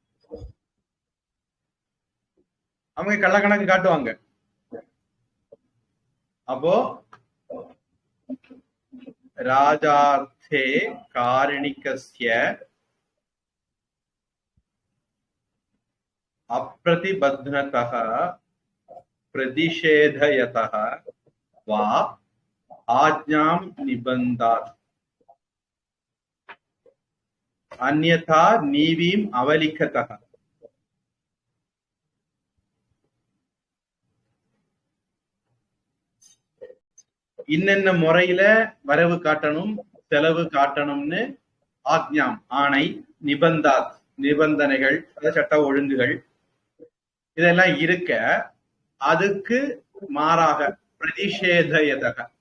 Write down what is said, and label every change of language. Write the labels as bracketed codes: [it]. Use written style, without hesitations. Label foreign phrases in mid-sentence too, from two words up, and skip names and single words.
[ta] அவங்க கள்ளக்கணக்கு காட்டுவாங்க. [sa] அப்போ राजार्थे कारणिकस्य अप्रतिबध्नतः प्रतिषेधयतः वा आज्ञां निबन्धात् अन्यथा नीवीम् अवलिखतः. [ta] இன்னென்ன முறையில வரவு காட்டணும் செலவு காட்டணும்னு ஆக்ஞாம் ஆணை, நிபந்தாத் நிபந்தனைகள், சட்ட ஒழுங்குகள் இதெல்லாம் இருக்க அதுக்கு மாறாக பிரதிஷேதயதக